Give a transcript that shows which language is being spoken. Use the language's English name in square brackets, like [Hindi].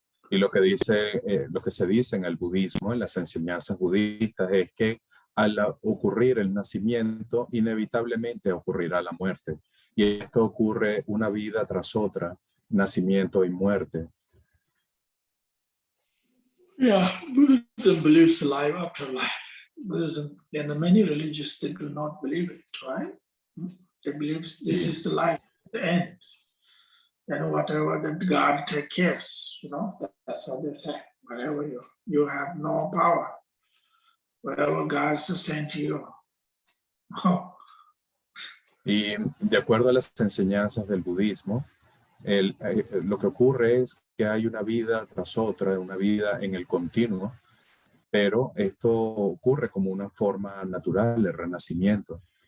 [Spanish] Y lo que se dice en el budismo, en las enseñanzas budistas, es que al ocurrir el nacimiento, inevitablemente ocurrirá la muerte. Y esto ocurre una vida tras otra, nacimiento y muerte. [English] Yeah, Buddhism believes life after life. Buddhism, and many religions, they do not believe it, right? They believe this is the life, the end. And whatever that God takes care, that's what they say. Whatever you have no power, whatever God has sent you. Oh. [Spanish] Y de acuerdo a las enseñanzas del budismo, lo que ocurre es que hay una vida tras otra, una vida en el continuo, pero esto ocurre como una forma natural de renacimiento.